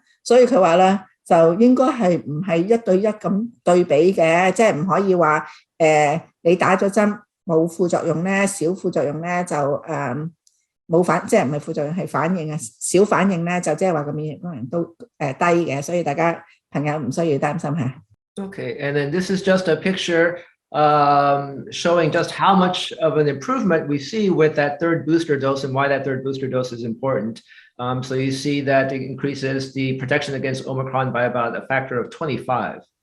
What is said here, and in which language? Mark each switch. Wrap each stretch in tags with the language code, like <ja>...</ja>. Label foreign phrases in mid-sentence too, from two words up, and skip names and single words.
<yue>所以佢話咧，就應該係唔係1對1咁對比嘅，即係唔可以話你打咗針冇副作用咧，小副作用咧就冇即係唔係副作用係反應啊，小反應咧就即係話個免疫功能都低嘅，所以大家朋友唔需要擔心嚇。</yue> <en>Okay, and then this is just a picture showing just how much of an improvement we see with that third booster dose and why that third booster dose is important. So you see that it increases the protection against Omicron by about a factor of 25.</en>